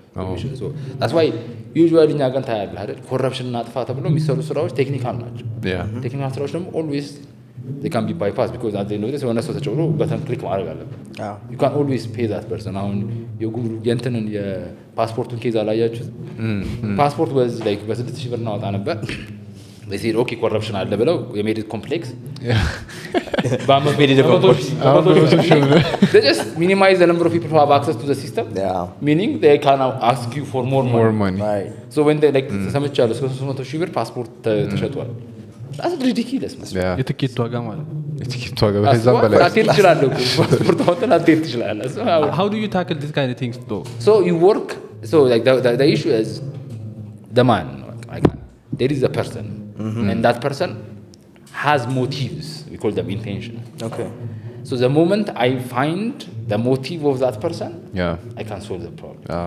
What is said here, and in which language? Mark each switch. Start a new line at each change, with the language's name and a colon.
English: So that's why usually
Amharic: እኛ ጋር ታያለህ አይደል corruption እና ጥፋት ተብሎ የሚሰሩ ስራዎች ቴክኒካል ናቸው. ቴክኒካል ስራዎች ደግሞ
English: always they can be bypassed because at the end of the day when so
Amharic: ተጨውሮ በተን ክሊክ ማድረግ አለበት.
English: You can always pay that person.
Amharic: አሁን የእንትንን የፓስፖርቱን ኬዝ አላያችሁት? ፓስፖርት
English: was like
Amharic: በ6000 ብር እናወጣ ነበር.
English: They said, okay, corruption
Amharic: አለ ብለው
English: they made it complex. They just minimize the number of people who have access to the system. Meaning they can now ask you for more money. Right. So when they
Amharic: ሰምቻለሁ 300,000 ብር ፓስፖርት ተሸጧል.
English: That's ridiculous.
Amharic: የትኬት ዋጋ ማለት የትኬት ዋጋ በዛም በላይ አትሄድ ትችላለህ እኮ ፓስፖርት አውጥተህ አትሄድ ትችላለህ.
English: How do you tackle this kind of things though? So you work, so the issue is the man. There is a person. And that person has motives. We call them intention. Okay. So the moment I find the motive of that person, I can solve the problem.